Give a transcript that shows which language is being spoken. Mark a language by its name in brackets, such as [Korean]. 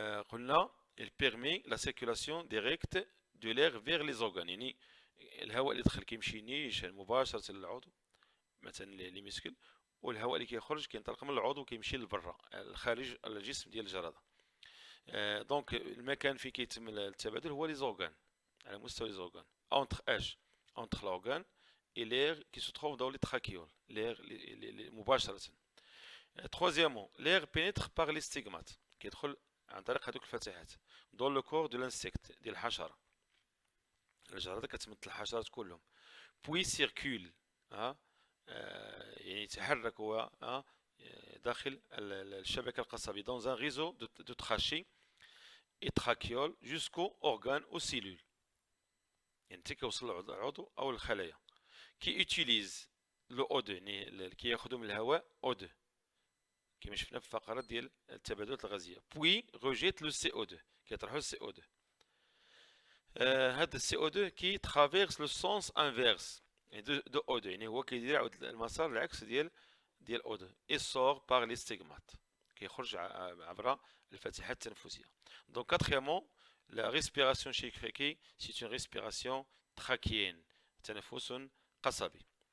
[Arabic] قلنا [French] il permet la circulation directe de l'air vers les organes [Arabic] يعني الهواء اللي دخل كيمشي نيشان مباشرة للعضو مثلا لي مسكل، والهواء اللي كيخرج كينطلق من العضو وكيمشي لبرا الخارج الجسم ديال الجرادة. دونك المكان فين كيتم التبادل هو لي زورغان على مستوى لي زورغان entre اش [French] entre l'organe et l'air qui se trouve dans les trachéoles l'air [Arabic] مباشرة. [French] troisièmement l'air pénètre par les stigmates [Arabic] كيدخل عن طريق هذوك الفتحات [French] dans le corps de l'insecte [Arabic] ديال الحشرة. الجرادة كتمثل الحشرات كلهم [French] puis circule [Arabic] يعني يتحرك هو داخل الشبكة القصبية [French] dans un réseau de trachées et trachéoles jusqu'aux organes aux cellules [Arabic] يعني حتى كيوصل للعضو أو الخلايا. كي utilise لو O2 يعني كي ياخذوا من الهواء O2 كما شفنا في الفقرات ديال التبادلات الغازية [French] puis rejette le CO2 [Arabic] كيطرحوا ال CO2. هذا ال CO2 كي [French] traverse le sens inverse de O2 [Arabic] يعني هو كيدير عاود المسار العكس ديال O2 [French] et sort par les stigmates [Arabic] كيخرج عبر الفتحات التنفسية. [French] donc quatrièmement la respiration chez le criquet c'est une respiration trachéenne [Arabic] تنفس قصبي.